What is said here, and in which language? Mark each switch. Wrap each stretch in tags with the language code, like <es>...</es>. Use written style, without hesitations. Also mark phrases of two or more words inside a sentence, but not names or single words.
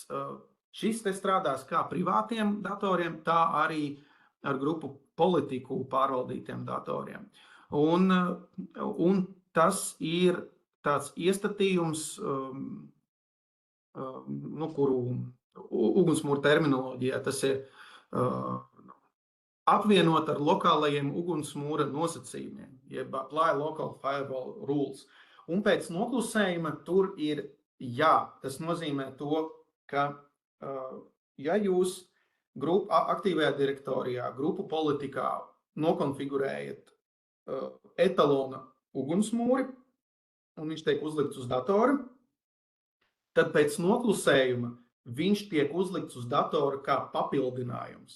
<lv>Šis te strādās kā privātiem datoriem, tā arī ar grupu politiku pārvaldītiem datoriem. Un tas ir tāds iestatījums, kuru ugunsmūra terminoloģijā tas ir apvienot ar lokālajiem ugunsmūra nosacījumiem, jeb</lv> <en>apply local firewall rules.</en> <lv>Un pēc noklusējuma tur ir jā. Tas nozīmē to, ka ja jūs aktīvajā direktorijā, grupu politikā nokonfigurējat etalona ugunsmūri, un viņš tiek uzlikts uz datora, tad pēc noklusējuma viņš tiek uzlikts uz datora kā papildinājums.</lv>